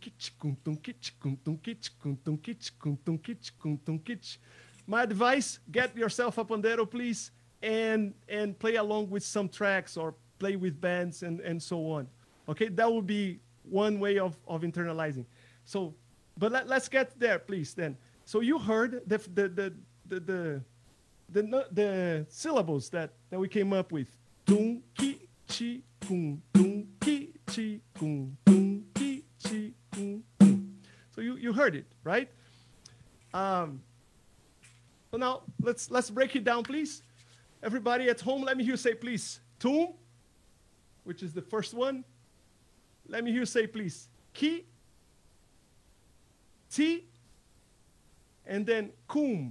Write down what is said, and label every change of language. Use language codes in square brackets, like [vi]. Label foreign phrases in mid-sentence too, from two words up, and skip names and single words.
[en] My advice, get yourself a pandeiro, please, and play along with some tracks or play with bands and so on. Okay, that would be one way of internalizing. So, but let's get there, please, then. So you heard the syllables that we came up with. Tum, ki, chi, kum, tum, ki, chi, kum, tum, ki, chi, kum, tum. So you heard it, right? So now let's break it down, please. Everybody at home, let me hear you say, please, tum, which is the first one. Let me hear you say, please, ki, ti, and then kum.